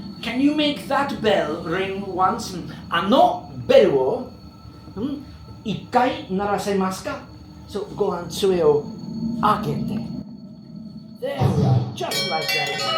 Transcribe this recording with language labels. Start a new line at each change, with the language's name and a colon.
English: Can you make that bell ring once?
Japanese: あのベルを一回鳴らせますか？そう、ご飯杖を開けて。
English: There we are, just like that.